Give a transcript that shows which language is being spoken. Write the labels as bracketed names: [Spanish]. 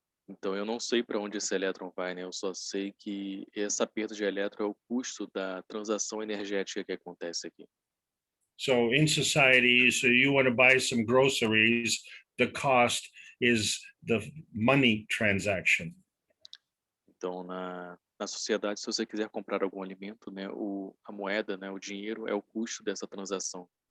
[Portuguese] Então eu não sei para onde esse elétron vai, né? Eu só sei que essa perda de elétron é o custo da transação energética que acontece aqui. [English] So in society, so you want to buy some groceries, the cost is the money transaction. [Portuguese] Então na sociedade, se você quiser comprar algum alimento, né, a moeda, né, o dinheiro é o custo dessa transação.